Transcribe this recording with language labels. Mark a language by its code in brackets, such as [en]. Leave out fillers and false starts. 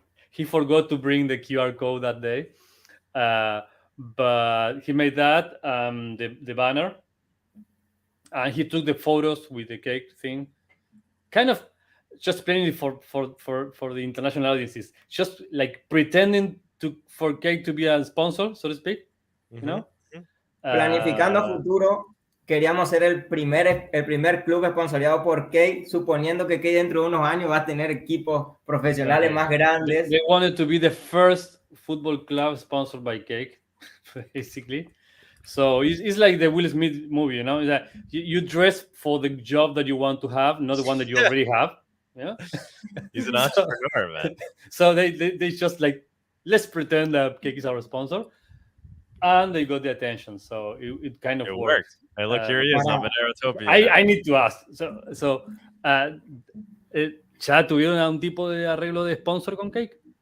[en] He forgot to bring the QR code that day, but he made that the banner, and he took the photos with the Cake thing. Kind of just explaining it for the international audiences, just like pretending for Cake to be a sponsor, so to speak, you know. [es] Planificando a futuro, queríamos ser el primer club esponsoreado por Cake, suponiendo que Cake dentro de unos años va a tener equipos profesionales más grandes. [en] They wanted to be the first football club sponsored by Cake, basically. So it's like the Will Smith movie, you know, that you dress for the job that you want to have, not the one that you already have. Yeah, he's an entrepreneur, man. So they just like, let's pretend that Cake is our sponsor, and they got the attention. So it kind of worked. Hey, look, here he is on Monerotopia. I need to ask. [es] ¿Ya tuvieron un tipo de arreglo de sponsor con Cake?